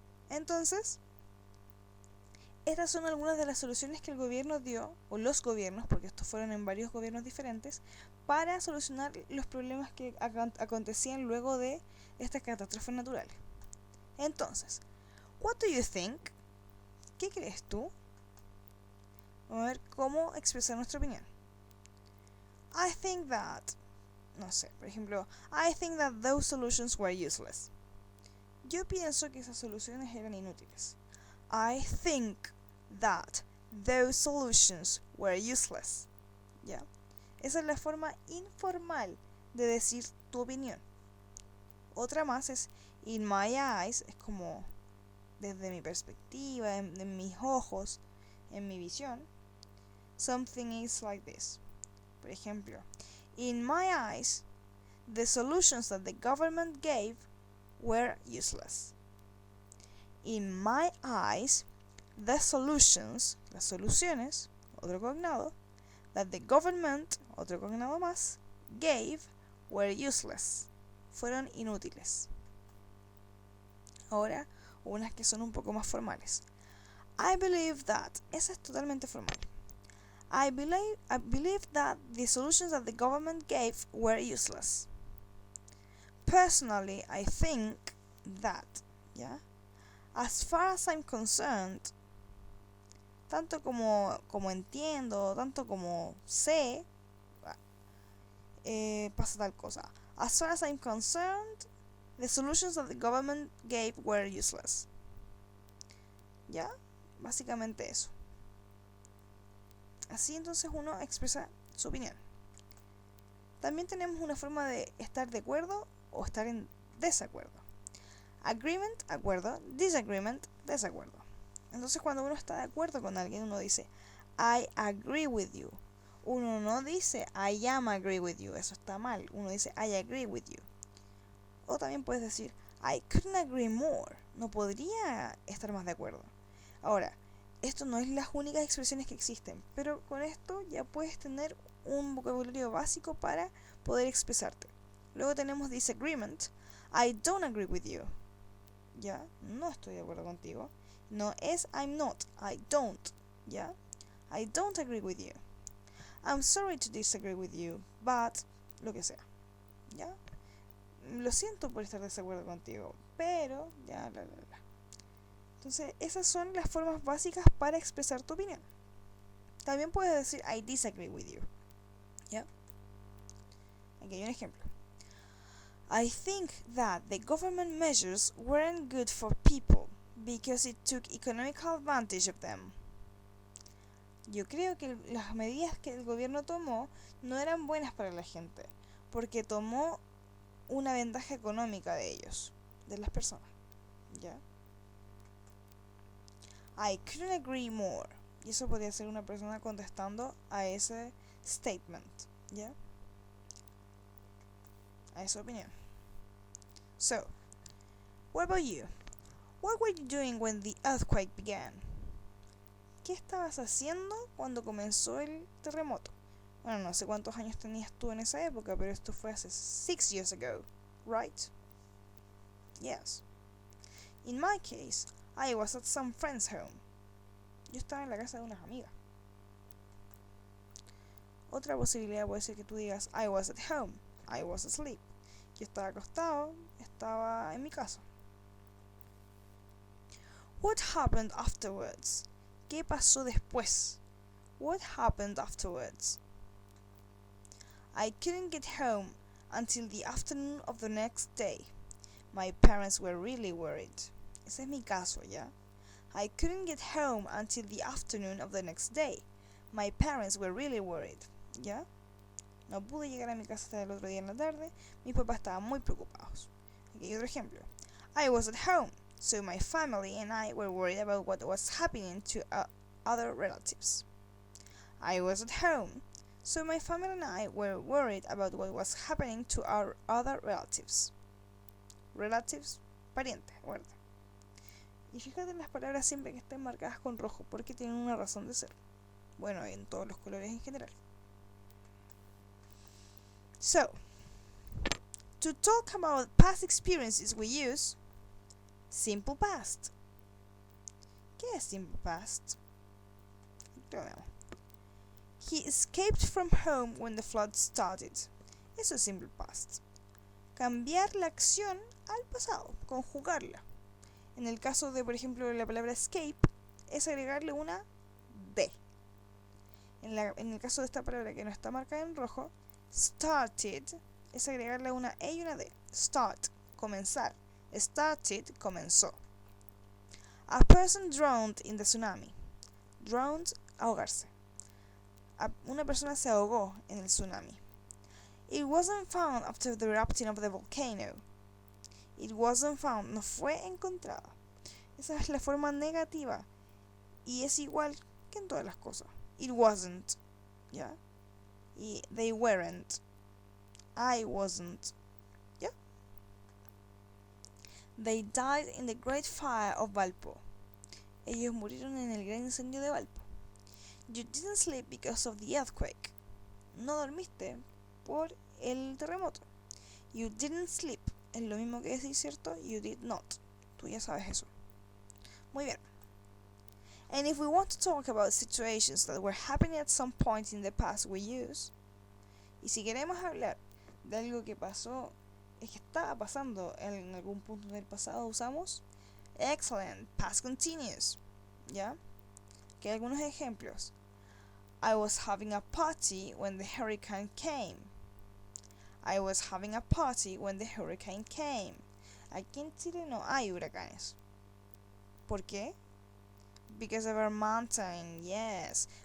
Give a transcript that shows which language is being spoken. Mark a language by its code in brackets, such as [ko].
[es] Entonces, estas son algunas de las soluciones que el gobierno dio, o los gobiernos, porque estos fueron en varios gobiernos diferentes, para solucionar los problemas que acontecían luego de estas catástrofes naturales. Entonces, [en] what do you think? [es] ¿Qué crees tú? Vamos a ver cómo expresar nuestra opinión. [en] I think that, [es] no sé, por ejemplo, [en] I think that those solutions were useless. [es] Yo pienso que esas soluciones eran inútiles. [en] I think that those solutions were useless. [es] ¿Ya? Esa es la forma informal de decir tu opinión. Otra más es [en] in my eyes, [es] es como desde mi perspectiva, en mis ojos, en mi visión. [en] Something is like this. [es] Por ejemplo, [en] in my eyes, the solutions that the government gave were useless. In my eyes, the solutions, [es] las soluciones, otro cognado, [en] that the government, [es] otro cognado más, [en] gave were useless. [es] Fueron inútiles. Ahora, unas que son un poco más formales. [en] I believe that, [es] esa es totalmente formal. [en] I believe that the solutions that the government gave were useless. Personally, I think that, [es] ¿ya? [en] As far as I'm concerned, [es] tanto como entiendo, tanto como sé, pasa tal cosa. [en] As far as I'm concerned, the solutions that the government gave were useless. [es] ¿Ya? Básicamente eso. Así entonces uno expresa su opinión. También tenemos una forma de estar de acuerdo o estar en desacuerdo. Agreement, acuerdo. Disagreement, desacuerdo. Entonces cuando uno está de acuerdo con alguien, uno dice [en] I agree with you. [es] Uno no dice [en] I am agree with you. [es] Eso está mal. Uno dice [en] I agree with you. [es] O también puedes decir [en] I couldn't agree more. [es] No podría estar más de acuerdo. Ahora, esto no es las únicas expresiones que existen, pero con esto ya puedes tener un vocabulario básico para poder expresarte. Luego tenemos [en] disagreement. I don't agree with you. ¿Ya? [es] No estoy de acuerdo contigo. No es [en] I'm not, I don't. ¿Ya? I don't agree with you. I'm sorry to disagree with you, but [es] lo que sea. ¿Ya? Lo siento por estar de desacuerdo contigo, pero ya, bla, bla, bla. Entonces, esas son las formas básicas para expresar tu opinión. También puedes decir [en] I disagree with you. [es] ¿Ya? Aquí hay un ejemplo. [en] I think that the government measures weren't good for people because it took economic advantage of them. [es] Yo creo que las medidas que el gobierno tomó no eran buenas para la gente, porque tomó una ventaja económica de ellos, de las personas. ¿Ya? [en] I couldn't agree more. [es] Y eso podría ser una persona contestando a ese statement. ¿Ya? a esa opinión. [en] So, what about you? What were you doing when the earthquake began? [es] ¿Qué estabas haciendo cuando comenzó el terremoto? Bueno, no sé cuántos años tenías tú en esa época, pero esto fue hace [en] 6 years ago, right? Yes. In my case, I was at some friend's home. [es] Yo estaba en la casa de unas amigas. Otra posibilidad puede ser que tú digas [en] I was at home, I was asleep. [es] Yo estaba acostado, estaba en mi casa. [en] What happened afterwards? [es] ¿Qué pasó después? [en] What happened afterwards? I couldn't get home until the afternoon of the next day. My parents were really worried. [es] Ese es mi caso, ¿ya? [en] I couldn't get home until the afternoon of the next day. My parents were really worried. [es] ¿Ya? No pude llegar a mi casa hasta el otro día en la tarde. Mis papás estaban muy preocupados. Aquí hay otro ejemplo. [en] I was at home, so my family and I were worried about what was happening to other relatives. I was at home, so my family and I were worried about what was happening to our other relatives. [es] Relatives, parientes, ¿verdad? Y fíjate en las palabras siempre que estén marcadas con rojo, porque tienen una razón de ser. Bueno, en todos los colores en general. [en] So, to talk about past experiences we use simple past. [es] ¿Qué es [en] simple past? He escaped from home when the flood started. [es] Eso es [en] simple past. [es] Cambiar la acción al pasado, conjugarla. En el caso de, por ejemplo, la palabra escape, es agregarle una D. En el caso de esta palabra que no está marcada en rojo, started, es agregarle una E y una D. Start, comenzar. Started, comenzó. [en] A person drowned in the tsunami. Drowned, ahogarse. [es] Una persona se ahogó en el tsunami. [en] It wasn't found after the eruption of the volcano. It wasn't found, [es] no fue encontrada. Esa es la forma negativa. Y es igual que en todas las cosas. [en] It wasn't. [es] ¿Ya? [en] Y they weren't. I wasn't. ¿Ya? They died in the Great Fire of Valpo. [es] Ellos murieron en el gran incendio de Valpo. [en] You didn't sleep because of the earthquake. [es] No dormiste por el terremoto. [en] You didn't sleep. [es] Es lo mismo que decir, ¿cierto? [en] You did not. [es] Tú ya sabes eso. Muy bien. [en] And if we want to talk about situations that were happening at some point in the past, we use. [es] Y si queremos hablar de algo que pasó, es que estaba pasando en algún punto del pasado, usamos [en] excellent, past continuous. [es] ¿Ya? Que hay algunos ejemplos. [en] I was having a party when the hurricane came. I was having a party when the hurricane came. [es] Aquí en Chile no hay huracanes. ¿Por qué? [en] Because of our mountain, yes.